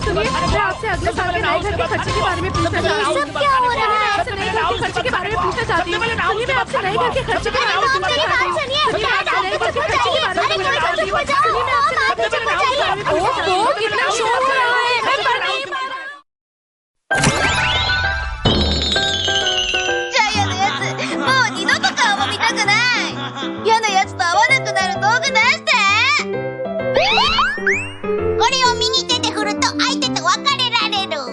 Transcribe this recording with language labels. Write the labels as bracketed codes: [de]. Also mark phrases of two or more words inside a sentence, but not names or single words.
[hi] सुनिए, मैं आपसे अगले साल के नए घर के खर्चे के बारे में पूछना चाहती हूँ। सब क्या हो रहा है? आपसे नए घर के खर्चे के बारे में पूछना चाहती हूँ। सुनिए, मैं आपसे नए घर के खर्चे के बारे में पूछना चाहती हूँ। सुनिए, मैं आपसे नए घर के खर्चे के बारे में पूछना चाहती हूँ। सुनिए, मैं आपसे नए घर के खर्चे के बारे में पूछना चाहती हूँ। कितना शोर हो रहा है, मैं पढ़ नहीं पा रहा। [ja] ジャイアのやつ、もう二度と顔も見たくない。嫌なやつと会わなくなる道具出して。これを右手で振ると相手と別れられる。